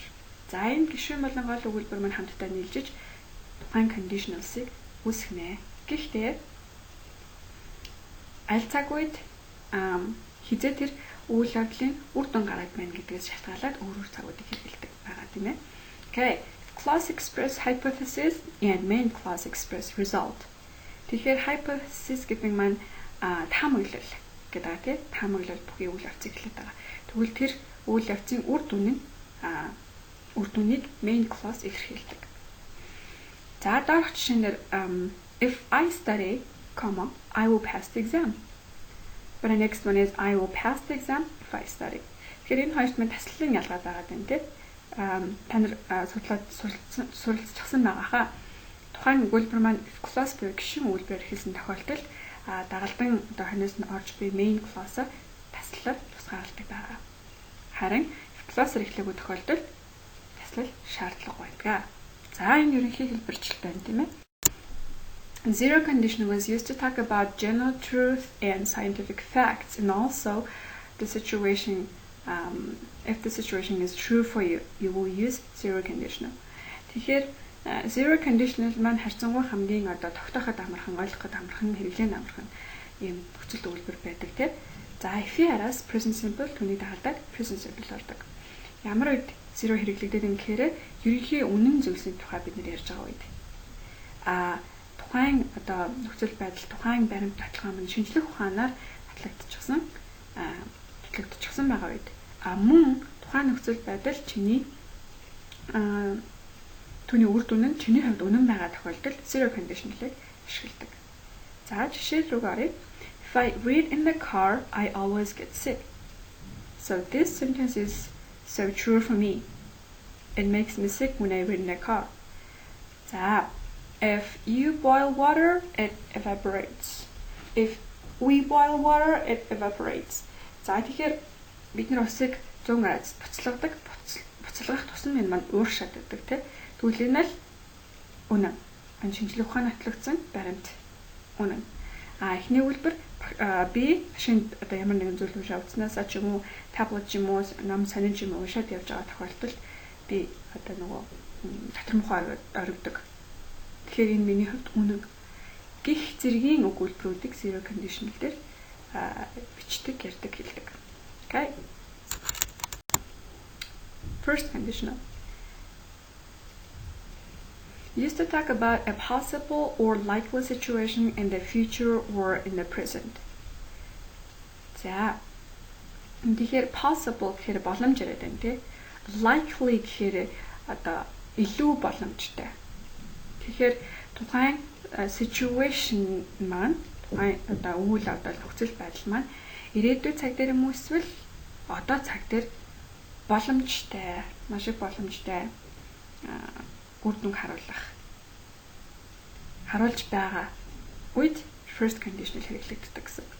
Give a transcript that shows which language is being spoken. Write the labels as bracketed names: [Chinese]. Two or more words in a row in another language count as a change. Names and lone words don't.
[Mongolian] За энэ гишүүн болон гол өгүүлбэр маань хамтдаа нийлжиж тухайн conditionals-ыг үүсгэнэ. Гэхдээ аль цаг үед хизээ тэр үйл явдлын үр дүн гараад байна гэдгээс шалтгаалаад өөр цагуудыг хэрэглэдэг байгаа тийм ээ. [English] Okay. Clause express hypothesis and main clause express result. [Mongolian] Тэгэхээр hypothesis гэдэг маань таамаглал гэдэг тийм таамаглал бүхий үйл явцыг хэлээд байгаа. Тэгвэл тэр үйл явцын үр дүнийг [English] main clause [Mongolian] илэрхийлдэг. [English] За дараагийн жишээнээр if I study, I will pass the exam. But the next one is I will pass the exam if I study. [Mongolian] Тэгэхээр энэ хоёрт маань таслалын ялгаа байгаа юм тийм. Та нар суралцсан байгаа хаа. Тухайн өгүүлбэр маань clause буюу гишүүн өгүүлбэрээр хэлсэн тохиолдолд дагалдан одоо ханаас нь орж буй [English] main clause [Mongolian] таслал тусгаарладаг байгаа. Харин clause-аар эхлэхгүй тохиолдолд таслал шаардлага байдаг. За энэ ерөнхий хэлбэрчлэл байна тийм ээ. [English] Zero condition was used to talk about general truth and scientific facts, and also the situation. If the situation is true for you, you will use zero conditional. [Mongolian] Тэгэхээр [English] zero conditional [Mongolian] маань харьцангуй хамгийн одоо тогтооход амархан, ойлгоход амархан, хэрэглэн амархан ийм нөхцөл өгүүлбэр байдаг тийм. За if-аас [English] present simple [Mongolian] түүний дагалдаад [English] present simple [Mongolian] ордог. Ямар үед zero хэрэглэгдээд юм гэхээр ерөнхий үнэн зүйлсийн тухай бид нэр ярьж байгаа үед. Тухайн одоо нөхцөл байдал, тухайн баримт баталгаа маань шинжлэх ухаанаар батлагдчихсан байгаа үед мөн тухайн нөхцөл байдал чиний түүний үр дүн нь чиний хувьд үнэн байгаа тохиолдолд [English] zero conditional- [Mongolian] ыг ашигладаг. За жишээ рүү гаръя. [English] If I read in the car, I always get sick. So this sentence is so true for me. It makes me sick when I read in the car. [Mongolian] За [English] if you boil water, it evaporates. If we boil water, it evaporates. [Mongolian] За тэгэхээр бид нар усыг 100 градус буцалгадаг. Буцалгах тусам энэ маань ууршаад байдаг тийм. Тэгвэл энэ л үнэн. Энэ шинжлэх ухааны батлагдсан баримт үнэн. Эхний үйлбэр би шинэ одоо ямар нэгэн зүйл уншаа утснаас ч юм уу, таблет ч юм уу, ном сонин ч юм уу уншаад явж байгаа тохиолдолд би одоо нөгөө дотор мухаа орогдог. Тэгэхээр энэ миний хувьд үнэн. Гих зэргийн өгүүлбэрүүдийг [English] zero conditional [Mongolian] дээр бичдэг, ярьдаг, хэлдэг. [English] Okay. First conditional. Used to talk about a possible or likely situation in the future or in the present. [Mongolian] За. Тэгэхээр possible гэхээр боломж яриад байна тий. Likely гэхээр одоо илүү боломжтой. Тэгэхээр тухайн situation маань одоо үйл явдал нөхцөл байдал маань ирээдүйн цаг дээр юм уу эсвэл одоо цаг дээр боломжтой, маш их боломжтой үр дүн харуулж байгаа үед [English] first conditional [Mongolian] хэрэглэгддэг гэсэн.